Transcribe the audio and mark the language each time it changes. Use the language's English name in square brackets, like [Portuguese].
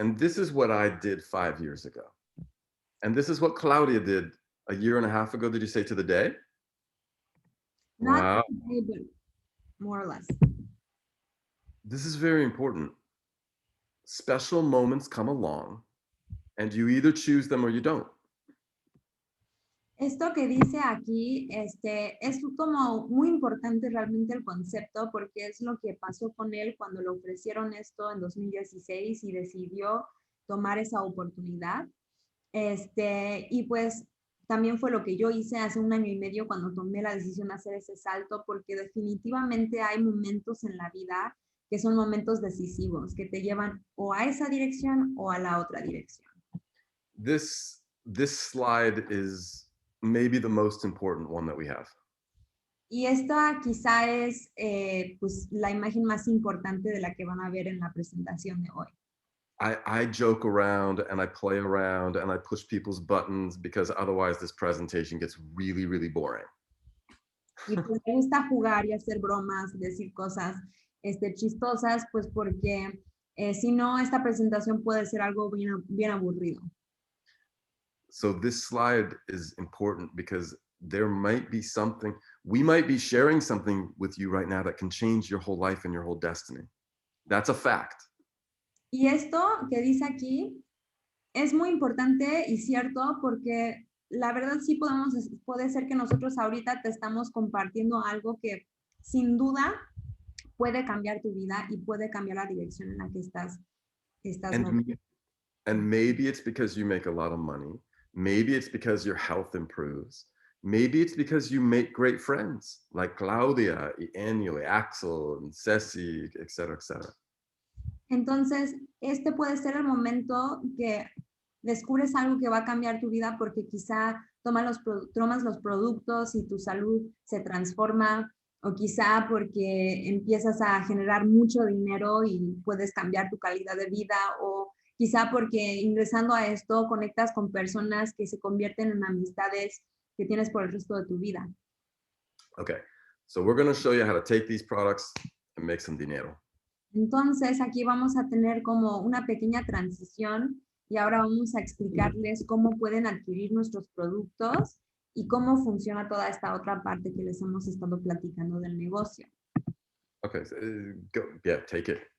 [English] And this is what I did 5 years ago. And this is what Claudia did a year and a half ago. Did you say to the day? Not Wow. today, but more or less. This is very important. Special moments come along and you either choose them or you don't. [Spanish] Esto que dice aquí es como muy importante realmente el concepto porque es lo que pasó con él cuando le ofrecieron esto en 2016 y decidió tomar esa oportunidad. Y pues también fue lo que yo hice hace 1 año y medio cuando tomé la decisión de hacer ese salto porque definitivamente hay momentos en la vida que son momentos decisivos que te llevan o a esa dirección o a la otra dirección. [English] This slide is maybe the most important one that we have. [Spanish] Y esta quizá es pues la imagen más importante de la que van a ver en la presentación de hoy. [English] I joke around and I play around and I push people's buttons because otherwise this presentation gets really, really boring. [Spanish] Y pues me gusta jugar y hacer bromas, decir cosas chistosas, pues porque si no, esta presentación puede ser algo bien aburrido. [English] So this slide is important because there might be something, we might be sharing something with you right now that can change your whole life and your whole destiny. That's a fact. [Spanish] Y esto que dice aquí es muy importante y cierto porque la verdad sí puede ser que nosotros ahorita te estamos compartiendo algo que sin duda puede cambiar tu vida y puede cambiar la dirección en la que estás [English] and maybe it's because you make a lot of money. Maybe it's because your health improves. Maybe it's because you make great friends like Claudia, y Enio, y Axel, and Ceci, et cetera, et cetera. [Spanish] Entonces, puede ser el momento que descubres algo que va a cambiar tu vida porque quizá tomas los productos y tu salud se transforma, o quizá porque empiezas a generar mucho dinero y puedes cambiar tu calidad de vida, o quizá porque ingresando a esto conectas con personas que se convierten en amistades que tienes por el resto de tu vida. [English] Okay, so we're going to show you how to take these products and make some dinero. [Spanish] Entonces, aquí vamos a tener como una pequeña transición y ahora vamos a explicarles cómo pueden adquirir nuestros productos y cómo funciona toda esta otra parte que les hemos estado platicando del negocio. [English] Okay, so, yeah, take it.